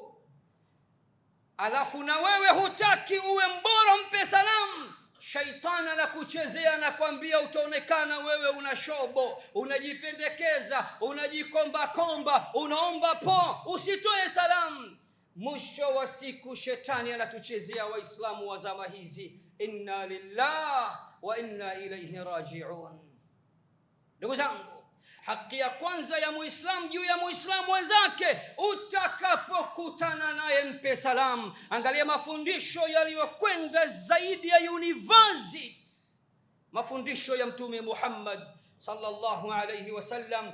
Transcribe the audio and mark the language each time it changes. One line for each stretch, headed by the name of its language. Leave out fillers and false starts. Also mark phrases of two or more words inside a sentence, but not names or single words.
Swahili: Alafu na wewe hutaki uwe mbora, mpe salamu. Shaitani anakuchezea na kwambia utaonekana wewe una shobo, unajipendekeza, unajikomba komba, unaomba po, usitoe salamu. Mwisho wa siku shetani anatuchezea waislamu wa zama hizi.
Arabic: إنا لله وإنا إليه راجعون.
Swahili: Ndugu zangu, haki ya kwanza ya muislamu juu ya muislamu wenzake, utakapokutana naye mpe salamu. Angalia mafundisho yaliyokwenda zaidi ya university, mafundisho ya Mtume Muhammad
Arabic: صلى الله عليه وسلم.